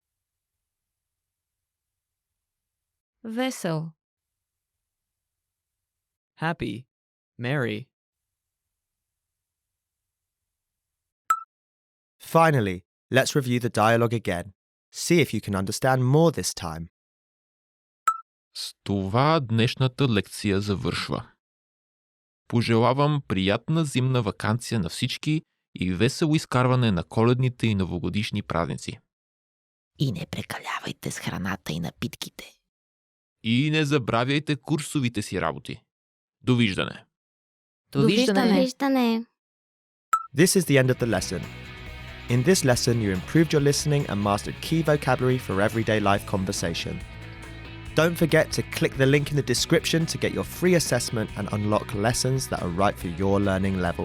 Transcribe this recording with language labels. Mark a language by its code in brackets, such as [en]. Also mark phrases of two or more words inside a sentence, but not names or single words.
[bg] Весел. [en] Happy. Merry. Finally, let's review the dialogue again. See if you can understand more this time. [bg] С това днешната лекция завършва. Пожелавам приятна зимна ваканция на всички и весело изкарване на коледните и новогодишни празници. И не прекалявайте с храната и напитките. И не забравяйте курсовите си работи. Довиждане! Довиждане. [en] This is the end of the lesson. In this lesson, you improved your listening and mastered key vocabulary for everyday life conversation. Don't forget to click the link in the description to get your free assessment and unlock lessons that are right for your learning level.